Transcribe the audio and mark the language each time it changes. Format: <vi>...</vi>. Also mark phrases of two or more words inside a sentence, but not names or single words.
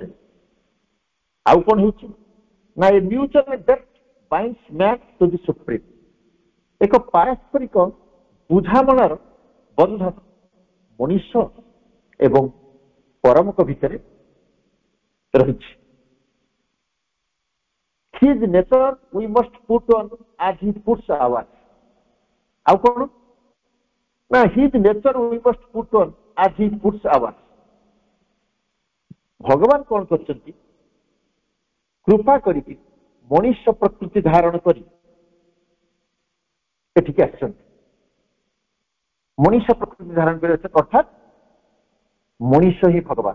<or>ଆଉ କଣ ହେଉଛି ନା,</or> <en>A mutual depth binds man to the Supreme.</en> <or>ଏକ ପାରସ୍ପରିକ ବୁଝାମଣାର ବନ୍ଧନ ମଣିଷ ଏବଂ ପରମଙ୍କ ଭିତରେ ରହିଛି।</or> <en>His nature we must put on as he puts ours.</en> <or>ଆଉ କଣ ନା,</or> <en>his nature we must put on as he puts ours.</en> <or>ଭଗବାନ କଣ କରିଛନ୍ତି, କୃପା କରିକି ମଣିଷ ପ୍ରକୃତି ଧାରଣ କରି ଏଠିକି ଆସିଛନ୍ତି। ମଣିଷ ପ୍ରକୃତି ଧାରଣ କରି ଅର୍ଥାତ ମଣିଷ ହିଁ ଭଗବାନ।</or>